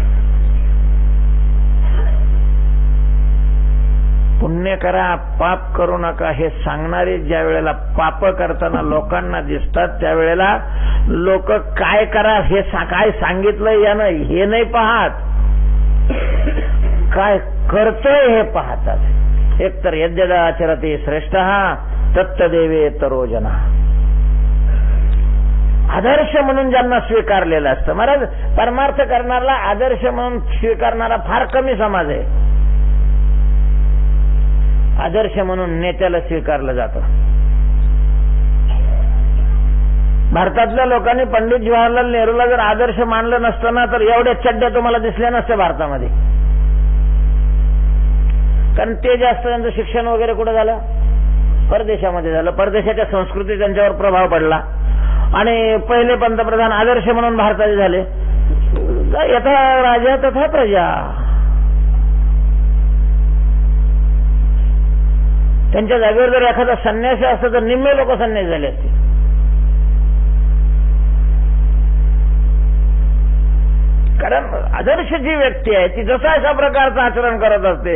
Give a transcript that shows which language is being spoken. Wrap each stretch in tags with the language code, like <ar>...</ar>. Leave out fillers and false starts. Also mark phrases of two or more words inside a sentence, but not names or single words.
<mr>पुण्य करा, पाप करू नका हे सांगणारे ज्या वेळेला पाप करताना लोकांना दिसतात त्यावेळेला लोक काय करा हे काय सांगितलंय यानं हे नाही पाहत, काय करतोय हे पाहतात.</mr> <sa>एकतर यद्यदाचरते श्रेष्ठः तत्तदेवे तरोजना.</sa> <mr>आदर्श म्हणून ज्यांना स्वीकारलेलं असतं. महाराज परमार्थ करणारा आदर्श म्हणून स्वीकारणारा फार कमी समाज आहे. आदर्श म्हणून नेत्याला स्वीकारलं जातं. भारतातल्या लोकांनी पंडित जवाहरलाल नेहरूला जर आदर्श मानलं नसतं ना तर एवढ्या चड्ड्या तुम्हाला दिसल्या नसत्या भारतामध्ये. कारण ते जास्त त्यांचं शिक्षण वगैरे कुठं झालं? परदेशामध्ये झालं. परदेशाच्या संस्कृती त्यांच्यावर प्रभाव पडला आणि पहिले पंतप्रधान आदर्श म्हणून भारताचे झाले.</mr> <sa>यथा राजा तथा प्रजा.</sa> <mr>त्यांच्या जागेवर जर एखादा संन्यासी असतं तर निम्मे लोक संन्यासी झाले असते. कारण आदर्श जी व्यक्ती आहे ती जसा अशा प्रकारचं आचरण करत असते.</mr>